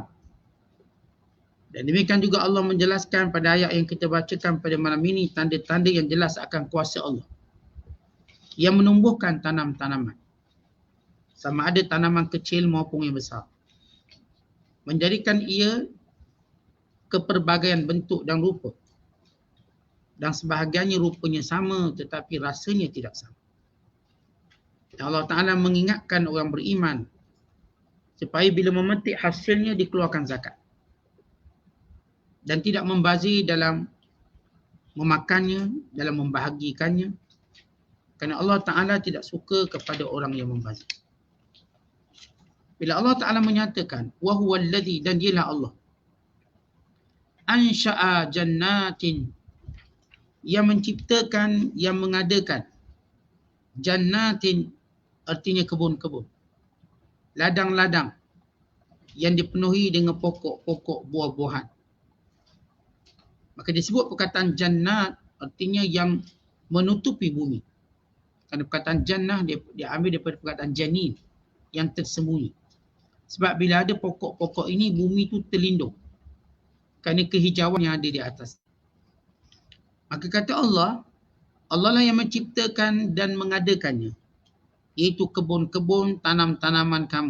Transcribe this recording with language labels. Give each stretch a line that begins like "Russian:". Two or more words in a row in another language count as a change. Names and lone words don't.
Malay: Dan demikian juga Allah menjelaskan pada ayat yang kita bacakan pada malam ini tanda-tanda yang jelas akan kuasa Allah yang menumbuhkan tanam-tanaman, sama ada tanaman kecil maupun yang besar, menjadikan ia kepelbagaian bentuk dan rupa, dan sebahagiannya rupanya sama tetapi rasanya tidak sama. Allah Ta'ala mengingatkan orang beriman supaya bila memetik hasilnya dikeluarkan zakat. Dan tidak membazir dalam memakannya, dalam membahagikannya. Kerana Allah Ta'ala tidak suka kepada orang yang membazir. Bila Allah Ta'ala menyatakan,
Arabic: وَهُوَ الَّذِي,
Malay: dan dialah Allah,
Arabic: أنشأ جنات,
Malay: yang menciptakan, yang mengadakan, jannatin artinya kebun-kebun, ladang-ladang yang dipenuhi dengan pokok-pokok buah-buahan. Maka disebut perkataan jannat artinya yang menutupi bumi. Kerana perkataan jannah dia ambil daripada perkataan janin, yang tersembunyi. Sebab bila ada pokok-pokok ini, bumi itu terlindung kerana kehijauan yang ada di atas. Maka kata Allah, Allah lah yang menciptakan dan mengadakannya, iaitu kebun-kebun, tanam-tanaman kamu.